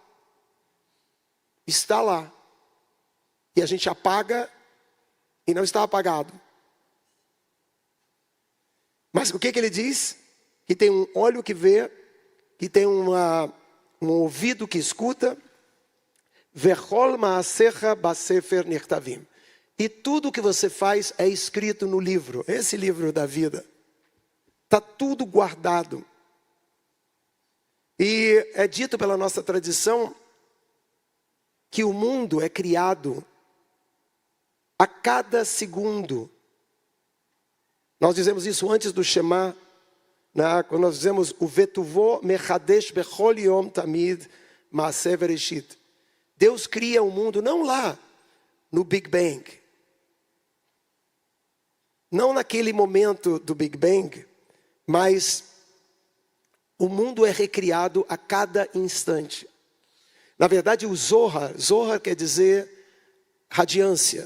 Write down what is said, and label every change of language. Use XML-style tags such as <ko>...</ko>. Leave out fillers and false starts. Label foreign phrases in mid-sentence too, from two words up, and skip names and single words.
<pt>Está lá. E a gente apaga e não está apagado. Mas o que ele diz? Que tem um olho que vê, que tem um ouvido que escuta.</pt> <he>וכל מעשיך בספר נכתבים.</he> <pt>E tudo o que você faz é escrito no livro. Esse livro da vida. Está tudo guardado. E é dito pela nossa tradição que o mundo é criado a cada segundo. Nós dizemos isso antes do Shema, né? Quando nós dizemos o</pt> <he>ובטובו מחדש בכל יום תמיד מעשה בראשית.</he> <pt>Deus cria o mundo não lá no Big Bang. Não naquele momento do Big Bang, mas o mundo é recriado a cada instante. Na verdade, o Zohar quer dizer radiância.</pt>